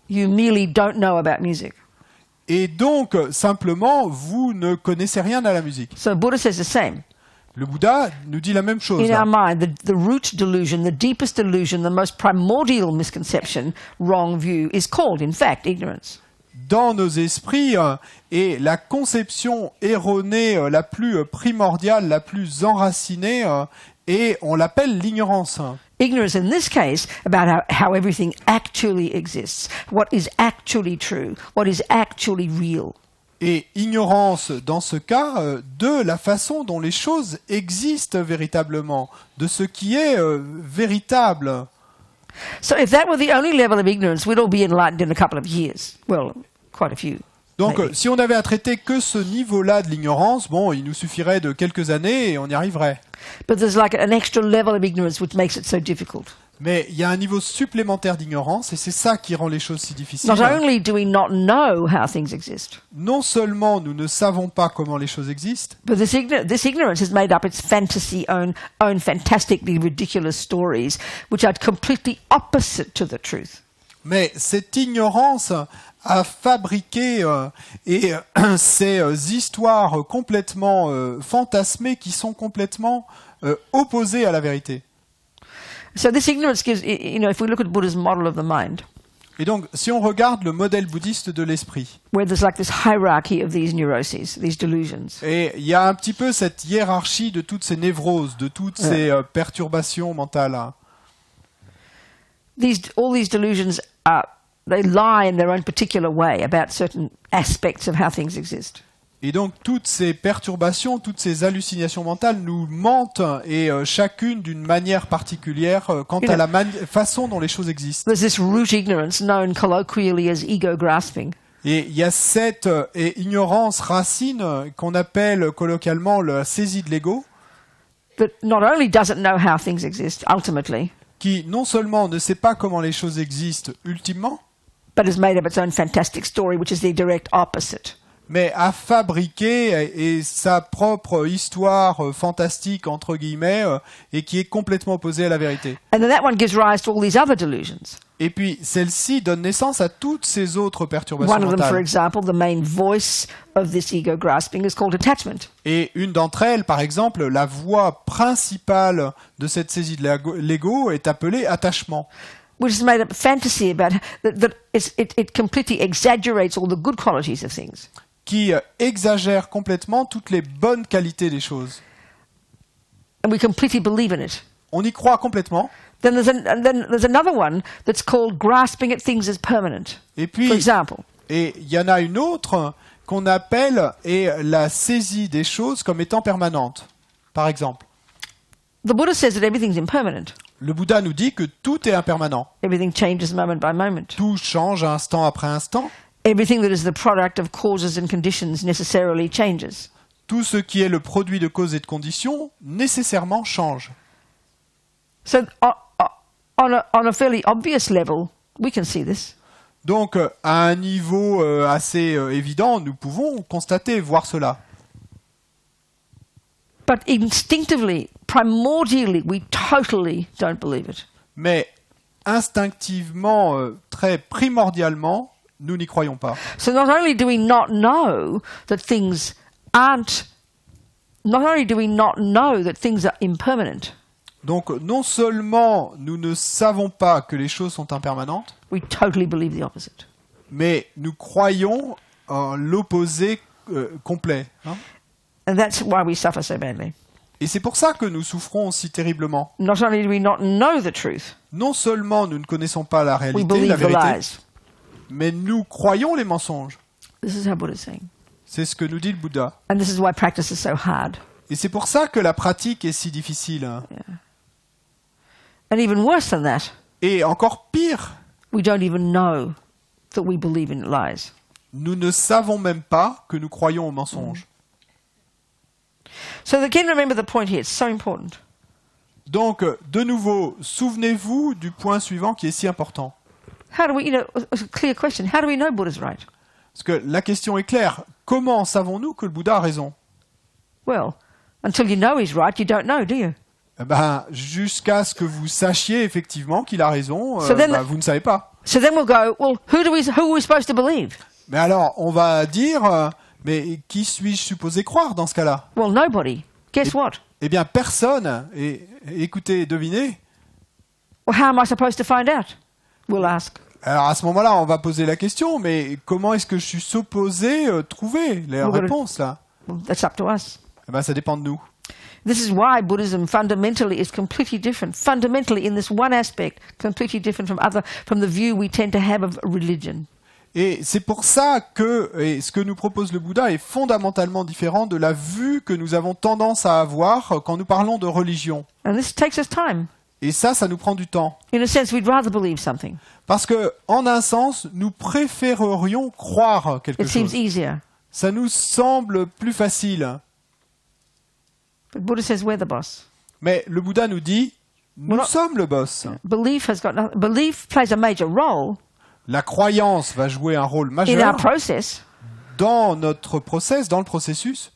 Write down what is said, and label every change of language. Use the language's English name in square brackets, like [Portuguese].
[English] You merely don't know about music. [French] Et donc, simplement, vous ne connaissez rien à la musique. [English] So Buddha says the same. [French] Le Bouddha nous dit la même chose. [English] In our mind, the root delusion, the deepest delusion, the most primordial misconception, wrong view, is called, in fact, ignorance. [French] Dans nos esprits, et la conception erronée la plus primordiale, la plus enracinée, et on l'appelle l'ignorance. [English] Ignorance in this case about how everything actually exists, what is actually true, what is actually real. [French] Et ignorance, dans ce cas, de la façon dont les choses existent véritablement, de ce qui est véritable. [English] So if that were the only level of ignorance, we'd all be enlightened in a couple of years. Well, quite a few. [French] Donc, [English] maybe. [French] si on avait à traiter que ce niveau-là de l'ignorance, bon, il nous suffirait de quelques années et on y arriverait. [English] But there's like an extra level of ignorance which makes it so difficult. [French] Mais il y a un niveau supplémentaire d'ignorance et c'est ça qui rend les choses si difficiles. [English] Not only do we not know how things exist, [French] Non seulement nous ne savons pas comment les choses existent, [English] but this ignorance has made up its own fantastically ridiculous stories, which are completely opposite to the truth. [French] mais cette ignorance a fabriqué ces histoires complètement fantasmées qui sont complètement opposées à la vérité. [English] So this ignorance gives, if we look at Buddha's model of the mind, [French] Et donc, si on regarde le modèle bouddhiste de l'esprit, [English] where there's like this hierarchy of these neuroses, these delusions, [French] et il y a un petit peu cette hiérarchie de toutes ces névroses, de toutes ces perturbations mentales. [English] all these delusions they lie in their own particular way about certain aspects of how things exist. [French] Et donc, toutes ces perturbations, toutes ces hallucinations mentales nous mentent, et chacune d'une manière particulière quant à la façon dont les choses existent. [English] There's this root ignorance known colloquially as ego grasping. [French] Et il y a cette ignorance racine qu'on appelle colloquialement la saisie de l'ego, [English] That not only doesn't know how things exist ultimately, [French] qui non seulement ne sait pas comment les choses existent ultimement, [English] but has made up its own fantastic story, which is the direct opposite. [French] mais à fabriquer et sa propre histoire fantastique entre guillemets et qui est complètement opposée à la vérité. [English] And then that one gives rise to all these other delusions. [French] Et puis celle-ci donne naissance à toutes ces autres perturbations [English] One of them, for [French] mentales. [English] example, the main voice of this ego grasping is called attachment. [French] Et une d'entre elles, par exemple, la voix principale de cette saisie de l'ego est appelée attachement. [English] Which is made up of fantasy about that it completely exaggerates all the good qualities of things. [French] Qui exagère complètement toutes les bonnes qualités des choses. [English] And we completely believe in it. [French] On y croit complètement. [English] Then there's another one that's called grasping at things as permanent. [French] Et puis, [English] For example, [French] et il y en a une autre qu'on appelle la saisie des choses comme étant permanente. Par exemple, [English] the Buddha says that everything's impermanent. [French] le Bouddha nous dit que tout est impermanent. [English] Everything changes moment by moment. [French] Tout change instant après instant. [English] Everything that is the product of causes and conditions necessarily changes. [French] Tout ce qui est le produit de causes et de conditions nécessairement change. [English] So on a fairly obvious level, we can see this. [French] Donc, à un niveau assez évident, nous pouvons constater, voir cela. [English] But instinctively, primordially, we totally don't believe it. [French] Mais instinctivement, très primordialement, nous n'y croyons pas. [English] So not only do we not know that things aren't, not only do we not know that things are impermanent, [French] Donc, non seulement nous ne savons pas que les choses sont impermanentes, [English] we totally believe the opposite. [French] mais nous croyons en l'opposé complet. Hein. [English] And that's why we suffer so badly. [French] Et c'est pour ça que nous souffrons si terriblement. [English] Not only do we not know the truth, [French] Non seulement nous ne connaissons pas la [English] we [French] réalité, [English] believe [French] la [English] the [French] vérité, [English] lies. [French] mais nous croyons les mensonges. [English] This is how Buddha is saying. [French] C'est ce que nous dit le Bouddha. [English] And this is why practice is so hard. [French] Et c'est pour ça que la pratique est si difficile. Hein. [English] And even worse than that, [French] Et encore pire, [English] we don't even know that we believe in lies. [French] nous ne savons même pas que nous croyons aux mensonges. [English] So again, remember the point here. It's so important. [French] Donc, de nouveau, souvenez-vous du point suivant qui est si important. [English] How do we, a clear question. How do we know Buddha's right? [French] Parce que la question est claire. Comment savons-nous que le Bouddha a raison? [English] Well, until you know he's right, you don't know, do you? [French] Eh ben, jusqu'à ce que vous sachiez effectivement qu'il a raison, [English] So then- [French] vous ne savez pas. [English] So then we'll go, well, who are we supposed to believe? [French] Mais alors, on va dire, mais qui suis-je supposé croire dans ce cas-là? [English] Well, nobody. Guess what? [French] Eh bien, personne. Et écoutez, devinez. [English] Well, how am I supposed to find out? We'll ask. [French] Alors à ce moment-là, on va poser la question, mais comment est-ce que je suis supposé trouver les [English] We're gonna- [French] réponses là? [English] Well, that's up to us. [French] Eh ben, ça dépend de nous. [English] This is why Buddhism fundamentally is completely different. Fundamentally, in this one aspect, completely different from the view we tend to have of religion. [French] Et c'est pour ça que ce que nous propose le Bouddha est fondamentalement différent de la vue que nous avons tendance à avoir quand nous parlons de religion. [English] And this takes us time. [French] Et ça nous prend du temps. [English] In a sense, we'd rather believe something. [French] Parce que, en un sens, nous préférerions croire quelque [English] It seems [French] chose. [English] easier. [French] Ça nous semble plus facile. [English] But Buddha says we're the boss. [French] Mais le Bouddha nous dit, nous Voilà. sommes le boss. [English] Belief plays a major role [French] La croyance va jouer un rôle [English] in [French] majeur [English] our process, [French] dans notre process, dans le processus.